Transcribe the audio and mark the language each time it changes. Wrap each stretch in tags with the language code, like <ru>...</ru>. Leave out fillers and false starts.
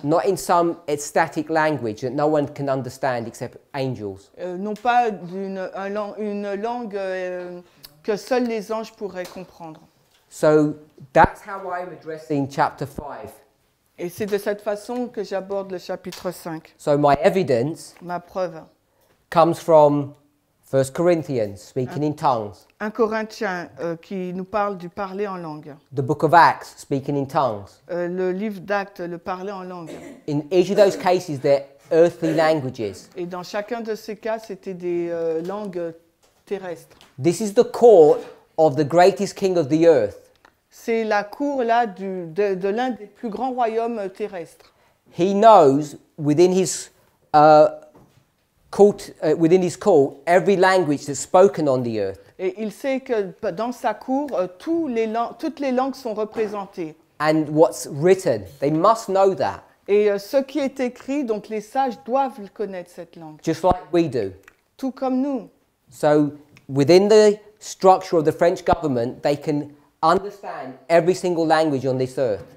<en>Not in some ecstatic language that no one can understand except angels.</en> <fr>Non pas une langue que seuls les anges pourraient comprendre.</fr> <en>So that's how I'm addressing chapter 5.</en> <fr>Et c'est de cette façon que j'aborde le chapitre 5.</fr> <en>So my evidence</en> <fr>Ma preuve.</fr> <en>comes from 1 Corinthians, speaking in tongues.</en> <fr>1 Corinthiens qui nous parle du parler en langue.</fr> <en>The book of Acts, speaking in tongues.</en> <fr>Le livre d'Actes, le parler en langue.</fr> <en>In each of those cases, they're earthly languages.</en> <fr>Et dans chacun de ces cas, c'était des langues terrestres.</fr> <en>This is the court of the greatest king of the earth.</en> <fr>C'est la cour là de l'un des plus grands royaumes terrestres.</fr> <en>He knows within his court, every language that's spoken on the earth.</en> <fr>Et il sait que dans sa cour, toutes les langues sont représentées.</fr> <en>And what's written, they must know that,</en> <fr>Et ce qui est écrit, donc les sages doivent connaître cette langue,</fr> <en>just like we do.</en> <fr>tout comme nous.</fr> <en>So within the structure of the French government, they can understand every single language on this earth.</en>